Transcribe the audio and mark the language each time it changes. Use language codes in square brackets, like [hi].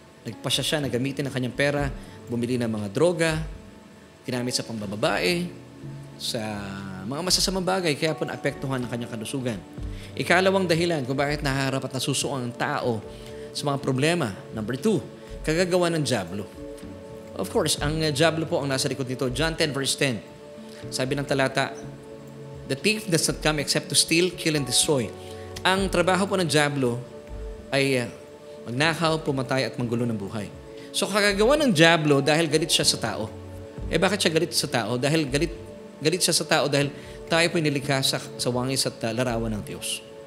[tl] Nagpasya siya, nagamitin ang kanyang pera, bumili ng mga droga, ginamit sa pambababae, sa mga masasamang bagay, kaya po naapektuhan ang kanyang kalusugan. Ikalawang dahilan kung bakit naharap at nasusuong ang tao sa mga problema. Number 2, kagagawa ng dyablo. [en] Of course, [tl] ang dyablo po ang nasa likod nito. John 10 verse 10. Sabi ng talata, [en] the thief does not come except to steal, kill, and destroy. [tl] Ang trabaho po ng dyablo ay magnakaw, pumatay, at manggulo ng buhay. So kagagawa ng dyablo dahil galit siya sa tao. Bakit siya galit sa tao? Dahil galit siya sa tao dahil tayo po nilikha sa wangis at larawan ng Diyos.